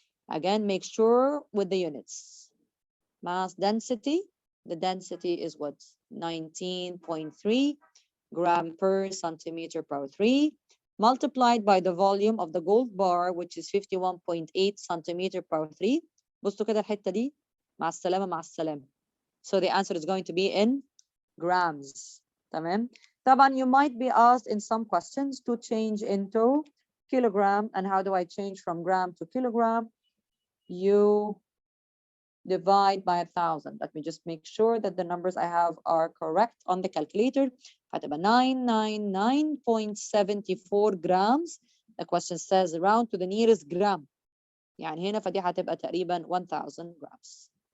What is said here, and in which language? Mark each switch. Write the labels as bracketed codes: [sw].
[en] Again, make sure with the units. Mass density, the density is what? 19.3 gram per centimeter per 3, multiplied by the volume of the gold bar, which is 51.8 centimeter per 3. [ar] بصوا كده الحتة دي مع السلامة مع السلامة. [en] So the answer is going to be in grams. [ar] تمام. طبعا [en] you might be asked in some questions to change into kilogram. And how do I change from gram to kilogram? You divide by 1,000. Let me just make sure that the numbers I have are correct on the calculator. [ar] هتبقى 999.74 grams. [en] The question says round to the nearest gram. [ar] يعني هنا فدي هتبقى تقريبا 1,000 grams.